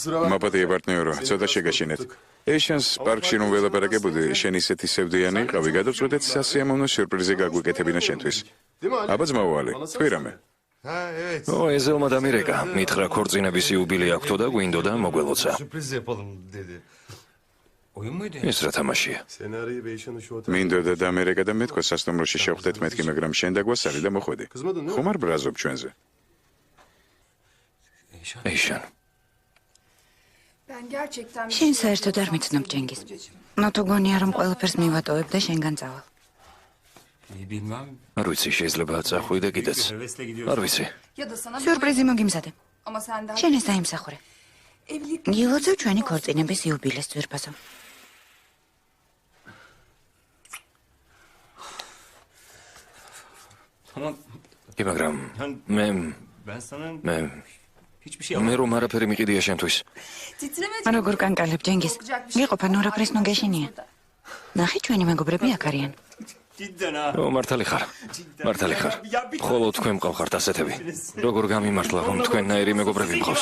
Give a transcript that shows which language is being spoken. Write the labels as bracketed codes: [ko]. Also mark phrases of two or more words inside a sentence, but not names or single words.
[ka] მაპატია პარტნიორო, ცოტა შეგაშინეთ. ეშანს პარკში რომ ველაპარაკებოდი, შენ ისეთი სევდიანი იყავი, გადავწყვეტეთ სასიამოვნო სიურპრიზი გაგვიკეთებინა შენთვის. აბა ძმაუალი, თქვი რამე. ო ეზელმა დამირეკა, მითხრა ქორწინების იუბილე აქვთო და გვინდოდა მოგველოცა. [tr] Sürpriz yapalım dedi. Oyun muydu? [ka] ეს რა თამაშია? მინდოდა დამერეკა და მეთქვა სასტუმროში შევხვდეთ მეთქი, მაგრამ შენ დაგვასარი და მოხვედი. ხომ არ ბრაზობ ჩვენზე? ეიშან. შენ საერთოდ არ მიცნობ ჯენგიზ. ნოტო გონია რომ ყველაფერს მივატოვებ და შენგან წავალ. [tr] Bilmem. [ka] არ ვიცი, შეიძლება წახვი და კიდეც. არ ვიცი. სიურპრიზი მოგიმზადე. შენ ეს დაიმსახურე. გილოცავ ჩვენი ქორწინების იუბილეს ძვირფასო. [tr] Tamam. [ka] კი, მაგრამ მე [tr] Ben sana [ka] მე [tr] hiçbir şey [ka] მე რომ არაფერი მიყიდია შენთვის. როგორ კანკალებ ჯენგიზ? გიყოფა ნორაფრის ნუგეშინია. ნახე ჩვენი მეგობრები აქ არიან. [tr] Cidden ha. [ka] ო მართალი ხარ. მართალი ხარ. მხოლოდ თქვენ მყავხართ ასეთები. როგორ გამიმართლა, რომ თქვენნაირი მეგობრები მყავს.